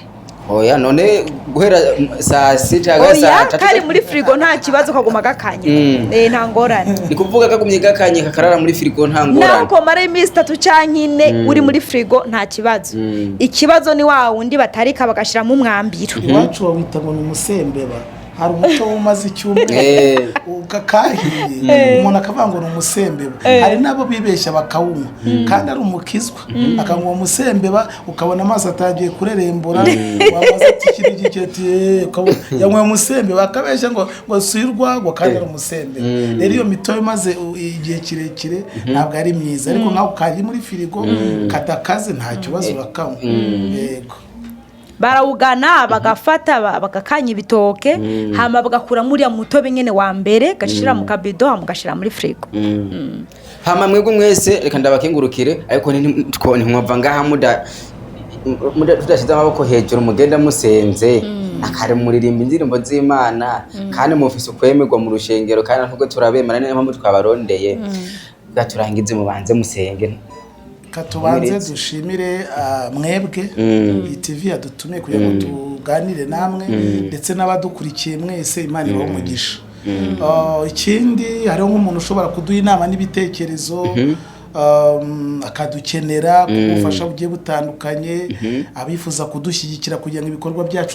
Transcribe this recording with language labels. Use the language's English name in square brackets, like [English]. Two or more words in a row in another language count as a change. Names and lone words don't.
[Rundi] oya none guhera saa 6 oya kari muri frigo nta kibazo kaguma gakanye nta ngorane ni kuvuga kagumye gakanye kakarara muri frigo nta ngorane nako mara iminsi 3 canke 4 uri muri frigo nta kibazo ikibazo ni wa wundi batarika bagashira mu mwambiro iwacu wita ngo ni umusembeba hari umuco umaze icyumweru ukakahiye umuntu akavanga ngo umusembeba hari nabo bibeshya bakawunywa kandi ari umukizwa akanywa umusembeba ukabona amaso atangiye kurerembura wabaza ati kiri giketi yanywa umusembeba akabeshya ngo sirwa kandi ari umusembeba rero iyo mitobe maze igihe kirekire ntabwo ari myiza ariko nkaho kari muri firigo katakaze nta kibazo bakanywa yego barawugana bagafata bagakanya ibitoke hama bagakura muri ya mutobe nyene wa mbere gashira mu kabido hama gashira muri frigo hama mwebwe mwese reka ndabakengurukire ariko ntimwava ngaha muda tudashize amaboko hejuru mugenda musenze akare muririmba indirimbo z'Imana kandi mufise ukwemerwa mu rushengero kandi nubwo turabemera niyo mpamvu twabarondeye gaturangize mubanze musenge [Kinyarwanda] katubanze dushimire mwebwe TV yadutumiye kugira ngo tuganire namwe ndetse n'abadukurikiye mwese Imana ibahe umugisha ikindi hariho nk'umuntu ushobora kuduha inama n'ibitekerezo akadukenera kumufasha bugiye butandukanye abifuza kudushyigikira kugira ngo ibikorwa byacu